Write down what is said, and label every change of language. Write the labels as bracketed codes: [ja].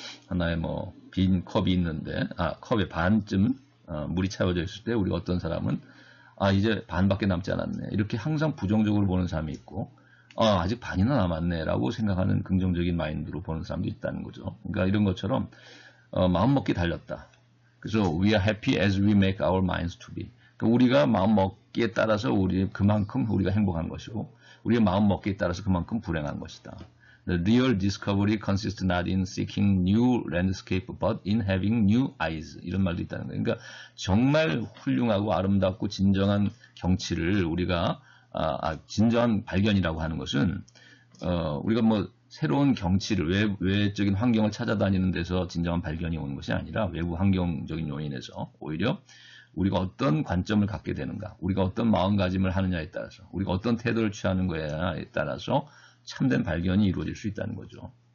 [ko] 하나의 빈 컵이 있는데, 컵의 반쯤 물이 채워져 있을 때 우리 어떤 사람은 이제 반밖에 남지 않았네, 이렇게 항상 부정적으로 보는 사람이 있고, 아직 반이나 남았네 라고 생각하는 긍정적인 마인드로 보는 사람도 있다는 거죠. 그러니까 이런 것처럼 마음먹기 달렸다. [en] 그래서 we are happy as we make our minds to be. [ko] 그러니까 우리가 마음먹기에 따라서 그만큼 우리가 행복한 것이고, 우리의 마음먹기에 따라서 그만큼 불행한 것이다. [en] The real discovery consists not in seeking new landscape, but in having new eyes. [ko] 이런 말도 있다는 거예요. 그러니까 정말 훌륭하고 아름답고 진정한 경치를 우리가 진정한 발견이라고 하는 것은 우리가 새로운 경치를, 외적인 환경을 찾아다니는 데서 진정한 발견이 오는 것이 아니라 외부 환경적인 요인에서 오히려 우리가 어떤 관점을 갖게 되는가, 우리가 어떤 마음가짐을 하느냐에 따라서, 우리가 어떤 태도를 취하는 거에 따라서 참된 발견이 이루어질 수 있다는 거죠.